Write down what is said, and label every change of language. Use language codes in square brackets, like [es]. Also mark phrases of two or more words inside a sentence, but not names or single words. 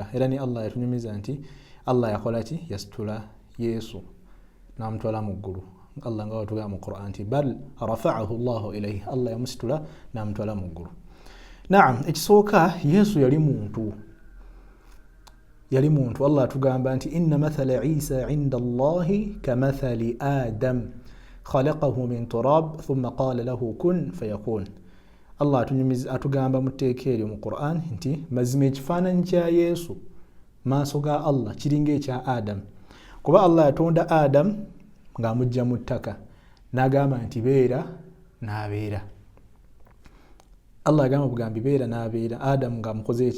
[lg] Era ne Allah yatunyumiza nti Allah yakola ki? Yasitula Yesu n'amutwala mu ggulu. Allah nga watugamba mu Qur'an nti [ar] بل رفعه الله إليه, [lg] Allah yamusitula n'amutwala mu ggulu. Naam, ekisooka Yesu yali muntu. Allah atugamba nti [ar] إن مثل عيسى عند الله كمثل آدم خلقه من تراب ثم قال له كن فيكون. [lg] Allah atugamba mu tteeka eryo mu Qur'an nti mazima ekifaananyi kya Yesu maaso ga Allah kiringa ekya Adam, kuba Allah yatonda Adam ng'amugya mu ttaka n'agamba nti beera n'abeera. Allah agamba bugambi beera n'abeera, Adam ng'amukoze eki?